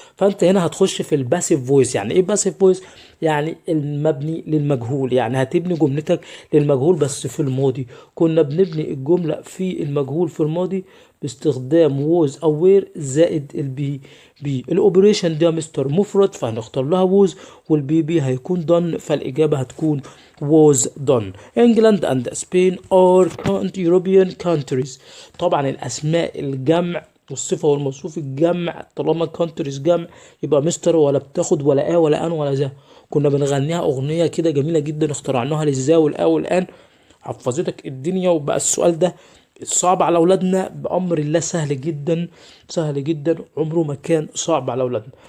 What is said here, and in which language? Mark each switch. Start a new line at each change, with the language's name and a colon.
Arabic: فانت هنا هتخش في الباسيف فويس. يعني ايه باسيف فويس؟ يعني المبني للمجهول، يعني هتبني جملتك للمجهول بس في الماضي. كنا بنبني الجملة في المجهول في الماضي باستخدام ووز او وير زائد البي بي. الاوبريشن ده يا مستر مفرد فهنختار لها ووز، والبي بي هيكون done، فالاجابة هتكون
English: was done. England and Spain are European countries.
Arabic: طبعا الاسماء الجمع والصفة والموصوف الجمع، طالما كونتريز جمع يبقى مستر ولا بتاخد ولا ولا ان ولا ذا. كنا بنغنيها اغنية كده جميلة جدا اخترعناها للذا والا والان، حفظتك الدنيا. وبقى السؤال ده صعب على اولادنا، بامر الله سهل جدا سهل جدا، عمره ما كان صعب على اولادنا.